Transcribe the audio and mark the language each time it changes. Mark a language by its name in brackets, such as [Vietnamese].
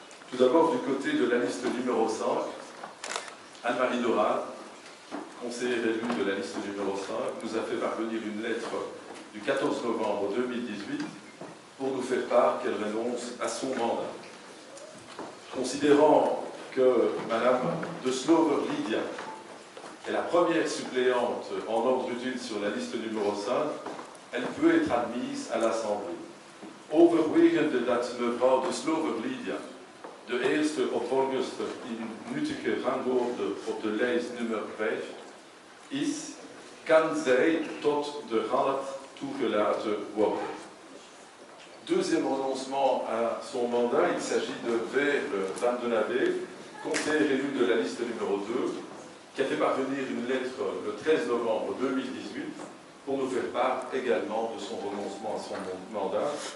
[French] Tout d'abord, du côté de la liste numéro 5, Anne-Marie Dorat, conseillère élue de la liste numéro 5, nous a fait parvenir une lettre du 14 novembre 2018 pour nous faire part qu'elle renonce à son mandat. Considérant que Madame de Slover Lydia est la première suppléante en ordre utile sur la liste numéro 5, elle peut être admise à l'Assemblée. [Dutch] Overwegende dat mevrouw de Slover Lydia de eerste opvolgster in nuttige rangorde op de lijst nummer 5 is, kan zij tot de raad toegelaten worden. [French] Deuxième renoncement à son mandat, il s'agit de Vert Vandenabé, conseillère élue de la liste numéro 2. qui a fait parvenir une lettre le 13 novembre 2018 pour nous faire part également de son renoncement à son mandat.